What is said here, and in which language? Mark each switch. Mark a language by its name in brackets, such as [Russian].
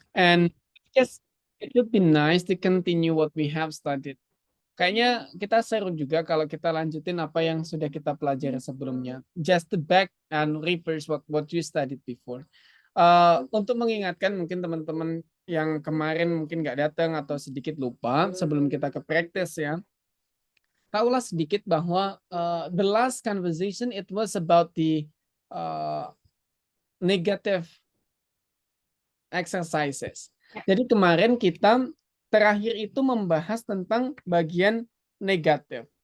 [English] And yes, it would be nice to continue what we have studied. [Indonesian] Kayaknya kita seru juga kalau kita lanjutin apa yang sudah kita pelajari sebelumnya. [English] Just to back and reverse what you studied before. [Indonesian] Untuk mengingatkan mungkin teman-teman yang kemarin mungkin nggak datang atau sedikit lupa sebelum kita ke praktis ya. Tahulah sedikit bahwa [English] the last conversation it was about the negative exercises. [Indonesian] Jadi kemarin kita terakhir itu membahas tentang bagian negatif.